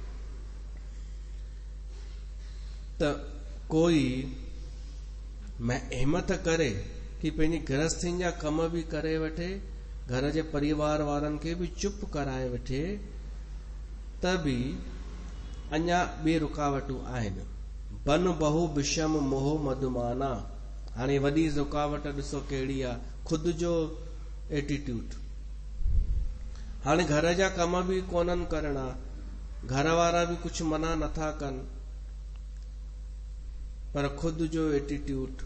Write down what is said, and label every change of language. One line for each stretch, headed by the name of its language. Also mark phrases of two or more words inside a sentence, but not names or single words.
Sindhi: त कोई हिम्मत करे कि पंहिंजी गृहस्थीनि जा कम बि करे वठे, घर जे परिवार वारनि खे बि चुप कराए वठे, त बि अञा ॿिए रुकावटूं आहिनि।
Awadhi: बन बहु विषम मोह मधुमाना।
Sindhi: हाणे वॾी रुकावट ॾिसो कहिड़ी आहे, खुदि जो एटीट्यूड। हाणे घर जा कम बि कोन्हनि करणा, घर वारा बि कुझु मना नथा कनि, पर खुदि जो एटीट्यूड।